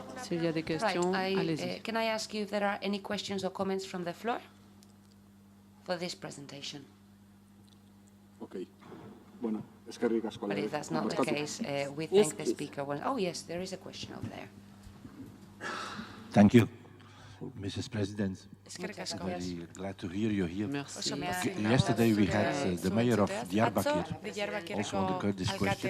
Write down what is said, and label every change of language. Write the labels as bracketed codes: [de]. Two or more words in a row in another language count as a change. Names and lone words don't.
[en] Can I ask you if there are any questions or comments from the floor for this presentation? [eu] Okay. [es] Bueno, [eu] eskerrik asko. [en] But if that's not the case, we thank the speaker. Oh, yes, there is a question over there. Thank you, Mrs. President. Very glad to hear you here. Yesterday we had the mayor of Diyarbakir, also on the Kurdish question.